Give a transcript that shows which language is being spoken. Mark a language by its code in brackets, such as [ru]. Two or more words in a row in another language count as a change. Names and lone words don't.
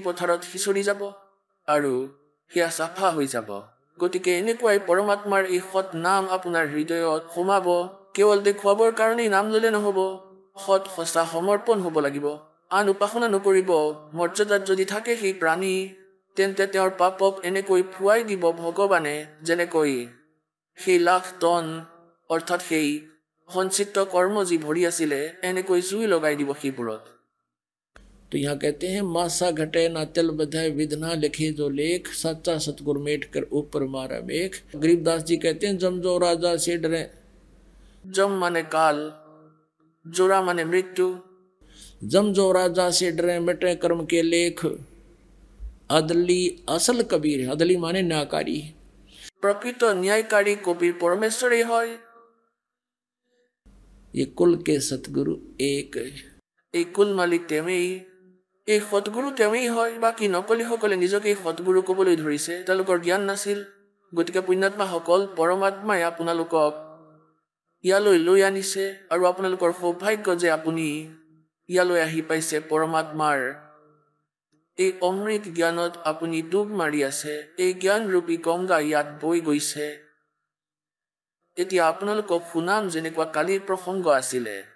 [as] পথাৰত সিঁচৰি যাব আৰু সেয়া চাফা হৈ যাব গতিকে এনেকুৱাই পৰমাত্মাৰ এই সৎ নাম আপোনাৰ হৃদয়ত সোমাব কেৱল দেখুৱাবৰ কাৰণেই নাম ল'লে নহ'ব সৎ সঁচা সমৰ্পণ হ'ব লাগিব আন উপাসনা নকৰিব মৰ্যাদাত যদি থাকে সেই প্ৰাণী তেন্তে তেওঁৰ পাপক এনেকৈ ফুৱাই দিব ভগৱানে যেনেকৈ সেই লাখ টন অৰ্থাৎ সেই সঞ্চিত কৰ্ম যি ভৰি আছিলে এনেকৈ জুই লগাই দিব সেইবোৰত [hi] तो यहाँ कहते हैं मासा घटे ना तिल बधाए विधना लिखे जो लेख सच्चा सतगुर मेट कर ऊपर मारा मेख गरीबदास जी कहते हैं जमजो राजा से डरे जम माने काल जोरा माने मृत्यु जमजो राजा से डरे मिटे कर्म के लेख अदली असल कबीर है अदली माने न्यायकारी [as] প্ৰকৃত ন্যায়কাৰী কবীৰ পৰমেশ্বৰেই হয় [hi] ये कुल के सतगुरु एक [as] এই কুল মালিক তেমেই এই সৎগুৰু তেমেই হয় বাকী নকলিসকলে নিজকে সৎগুৰু ক'বলৈ ধৰিছে তেওঁলোকৰ জ্ঞান নাছিল গতিকে পুণ্যাত্মাসকল পৰমাত্মাই আপোনালোকক ইয়ালৈ লৈ আনিছে আৰু আপোনালোকৰ সৌভাগ্য যে আপুনি ইয়ালৈ আহি পাইছে পৰমাত্মাৰ এই অমৃত জ্ঞানত আপুনি ডুব মাৰি আছে এই জ্ঞানৰূপী গংগা ইয়াত বৈ গৈছে এতিয়া আপোনালোকক শুনাম যেনেকুৱা কালিৰ প্ৰসংগ আছিলে